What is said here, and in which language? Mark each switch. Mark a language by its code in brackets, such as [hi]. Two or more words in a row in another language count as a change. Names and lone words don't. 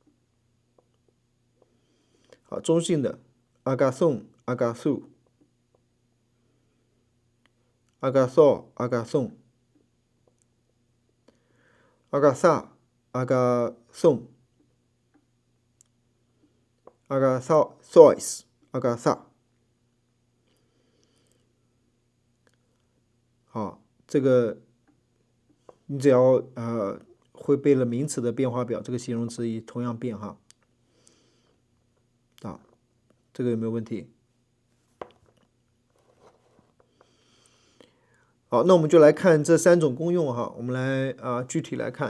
[zh] 中性的 [el] αγαθόν αγαθού αγαθώ αγαθόν αγαθά αγαθόν αγαθοίς αγαθά [zh] 这个你只要会背了名词的变化表，这个形容词也同样变哈。这个有没有问题？好，那我们就来看这3种功用哈，我们来具体来看。